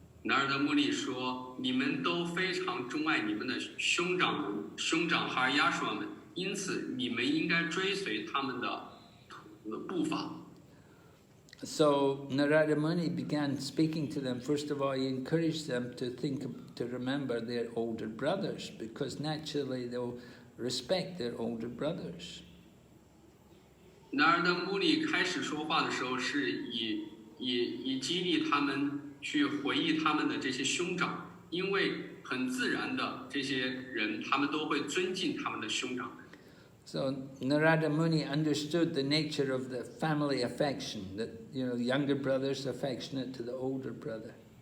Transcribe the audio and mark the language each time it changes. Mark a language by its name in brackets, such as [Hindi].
[Chinese] Nārada Muni 说：“你们都非常钟爱你们的兄长哈尔亚什们，因此你们应该追随他们的步伐。” [English] So Nārada Muni began speaking to them. First of all, he encouraged them to remember their older brothers, because naturally they'll respect their older brothers. [Chinese] Nārada Muni 开始说话的时候，是以激励他们去回忆他们的这些兄长，因为很自然的，这些人他们都会尊敬他们的兄长。 [English] So Nārada Muni understood the nature of the family affection, that younger brother's affectionate to the older brother.